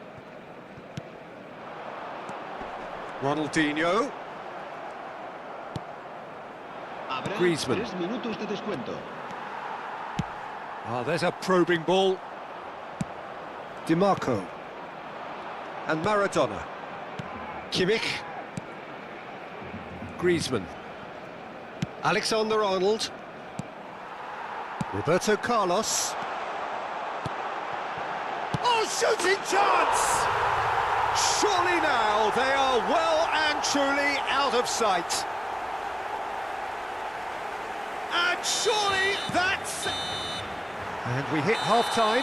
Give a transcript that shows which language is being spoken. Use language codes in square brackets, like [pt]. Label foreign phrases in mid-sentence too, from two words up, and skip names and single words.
[en] Ronaldinho. Griezmann. [es] 3 minutos de descuento. [en] Oh, there's a probing ball. DiMarco. And Maradona. Kimmich. Griezmann. Alexander-Arnold. Roberto Carlos. Oh, shooting chance! Surely now they are well and truly out of sight. And surely that's... And we hit half-time.